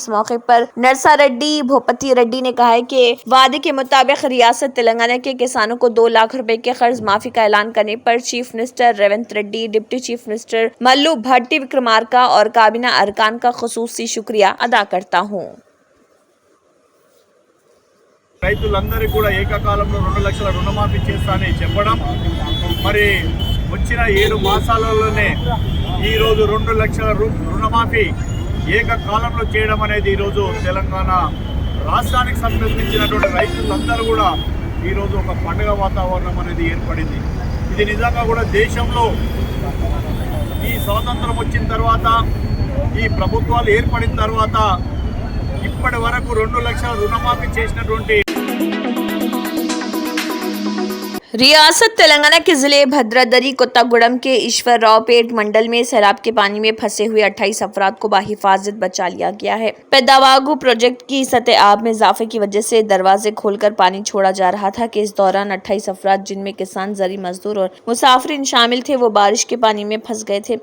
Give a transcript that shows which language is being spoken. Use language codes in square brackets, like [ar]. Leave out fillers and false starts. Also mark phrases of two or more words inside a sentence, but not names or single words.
[ur] اس موقع پر نرسا ریڈی بھوپتی ریڈی نے کہا کہ وعدے کے مطابق ریاست تلنگانہ کے کسانوں کو 2 لاکھ روپے کے قرض معافی کا اعلان کرنے پر چیف منسٹر ریونت ریڈی، ڈپٹی چیف منسٹر ملو بھٹی وکرمارکا اور کابینہ ارکان کا خصوصی شکریہ ادا کرتا ہوں۔ [te] రైతులందరికీ కూడా ఏకకాలంలో 2 లక్షల రుణమాఫీ చేస్తానని చెప్పడం, మరి వచ్చిన 7 మాసాలలోనే ఈరోజు 2 లక్షల రుణమాఫీ ఏకకాలంలో చేయడం అనేది ఈరోజు తెలంగాణ రాష్ట్రానికి సంబంధించినటువంటి రైతులందరూ కూడా ఈరోజు ఒక పండుగ వాతావరణం అనేది ఏర్పడింది। ఇది నిజంగా కూడా దేశంలో ఈ స్వాతంత్రం వచ్చిన తర్వాత ఈ ప్రభుత్వాలు ఏర్పడిన తర్వాత ఇప్పటి వరకు 2 లక్షల రుణమాఫీ చేసినటువంటి [ur] ریاست تلنگانہ کے ضلع بھدرادری کوتاگوڑم کے ایشور راؤ پیٹ منڈل میں سیلاب کے پانی میں پھنسے ہوئے 28 افراد کو بحفاظت بچا لیا گیا ہے۔ پیداواگو پروجیکٹ کی سطح آب میں اضافے کی وجہ سے دروازے کھول کر پانی چھوڑا جا رہا تھا کہ اس دوران 28 افراد جن میں کسان، زرعی مزدور اور مسافرین شامل تھے وہ بارش کے پانی میں پھنس گئے تھے۔